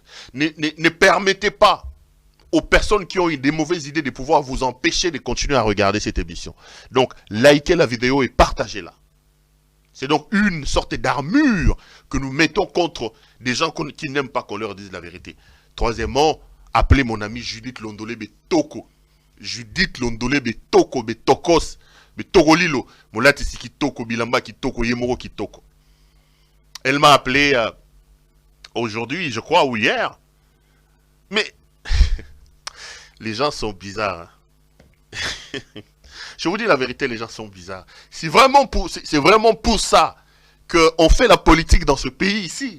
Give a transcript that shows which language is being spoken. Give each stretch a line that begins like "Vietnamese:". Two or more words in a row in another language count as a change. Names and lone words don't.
French: Ne permettez pas aux personnes qui ont eu des mauvaises idées de pouvoir vous empêcher de continuer à regarder cette émission. Donc, likez la vidéo et partagez-la. C'est donc une sorte d'armure que nous mettons contre des gens qui n'aiment pas qu'on leur dise la vérité. Troisièmement, appelez mon ami Judith Londolé Betoko. Judith Londolé Betoko, Betokos, Betogolilo.
Lingala: Molati Siki Toko, Bilamba Kitoko, Yemoro Kitoko.
French: Elle m'a appelé aujourd'hui, je crois, ou hier. Mais les gens sont bizarres. Hein. Je vous dis la vérité, les gens sont bizarres. C'est vraiment pour ça qu'on fait la politique dans ce pays ici.